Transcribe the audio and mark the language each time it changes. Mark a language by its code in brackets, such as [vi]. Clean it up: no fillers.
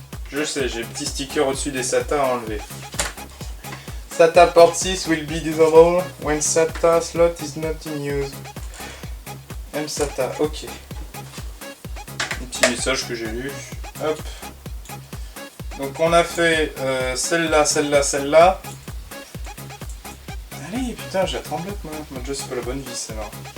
[fr] Je sais, j'ai un petit sticker au-dessus des SATA à enlever. [en] SATA port 6 will be disabled when SATA slot is not in use. [fr] MSATA, ok. Un petit message que j'ai lu. Hop. Donc on a fait celle-là, celle-là, celle-là. Allez, putain, j'ai la tremblote moi. Mon dieu, c'est pas la bonne vis, c'est marrant.